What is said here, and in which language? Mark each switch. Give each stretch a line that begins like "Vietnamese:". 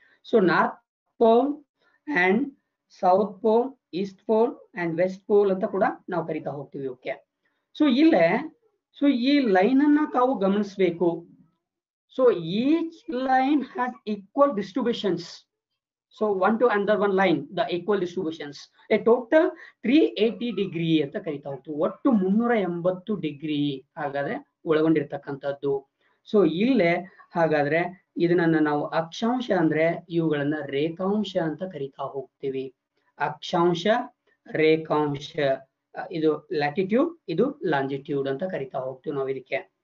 English: so north pole and south pole, east pole and west pole
Kannada: ಅಂತ ಕೂಡ ನಾವು ಕರಿತಾ ಹೋಗ್ತೀವಿ. ಓಕೆ, ಸೊ ಇಲ್ಲೇ ಸೊ ಈ ಲೈನ್ ಅನ್ನ ತಾವು ಗಮನಿಸಬೇಕು.
English: So each line has equal distributions. So one to another one line, the equal distributions, a total 380 degree
Kannada: ಅಂತ ಕರಿತಾ ಹೋಗ್ತೀವಿ. ಒಟ್ಟು 380 ಡಿಗ್ರಿ ಹಾಗಾದ್ರೆ ಒಳಗೊಂಡಿರ್ತಕ್ಕಂಥದ್ದು. ಸೊ ಇಲ್ಲೇ ಹಾಗಾದ್ರೆ ಇದನ್ನ ನಾವು ಅಕ್ಷಾಂಶ ಅಂದ್ರೆ ಇವುಗಳನ್ನ ರೇಖಾಂಶ ಅಂತ ಕರಿತಾ ಹೋಗ್ತೀವಿ. ಅಕ್ಷಾಂಶ, ರೇಖಾಂಶ, ಇದು ಲ್ಯಾಟಿಟ್ಯೂಡ್, ಇದು ಲಾಂಜಿಟ್ಯೂಡ್ ಅಂತ ಕರಿತಾ ಹೋಗ್ತೀವಿ ನಾವು ಇದಕ್ಕೆ.